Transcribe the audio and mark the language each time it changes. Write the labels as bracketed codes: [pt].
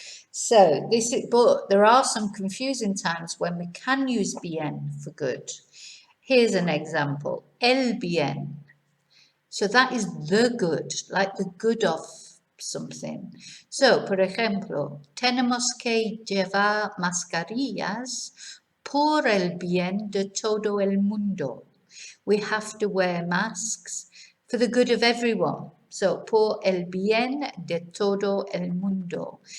[en] So this is, but there are some confusing times when we can use bien for good. Here's an example, el bien. So that is the good, like the good of something. [es] So, por ejemplo, tenemos que llevar mascarillas por el bien de todo el mundo. [en] We have to wear masks for the good of everyone. [es] So, por el bien de todo el mundo.